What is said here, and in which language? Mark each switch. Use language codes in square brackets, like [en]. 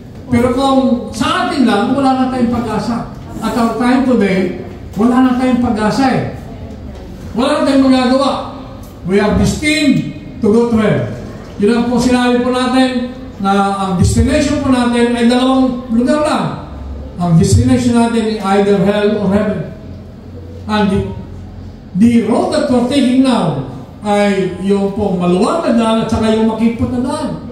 [tl] Pero kung sa atin lang, wala na tayong pag-asa. [en] At our time today, [tl] wala na tayong pag-asa eh. Wala na tayong magagawa. [en] We are destined to go to heaven. [tl] Yun ang po sinabi po natin na ang destination po natin ay dalawang lugar lang. Ang destination natin ay [en] either hell or heaven. And the road that we're taking now [tl] ay yung pong maluwag na daan at saka yung makipot na daan.